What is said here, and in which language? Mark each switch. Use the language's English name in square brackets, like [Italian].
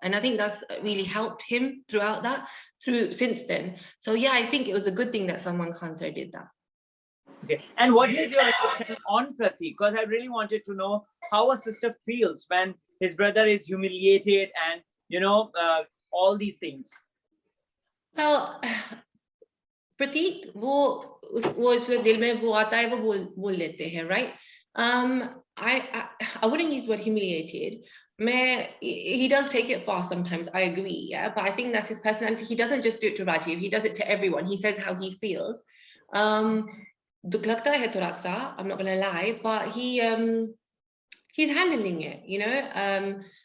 [English] And I think that's really helped him since then. So yeah, I think it was a good thing that Salman Khan sir did that. Okay, and what is your reaction on Pratik? Because I really wanted to know how a sister feels when his brother is humiliated and, you know, all these things. [Hindi] Well, Pratik, वो जो दिल में वो आता है वो बोल लेते हैं, right? [English] I wouldn't use the word humiliated. He does take it far sometimes, I agree, yeah, but I think that's his personality. He doesn't just do it to Rajiv, he does it to everyone. He says how he feels. [Hindi] दुख लगता है थोड़ा सा, [English] I'm not gonna lie, but he's handling it, you know.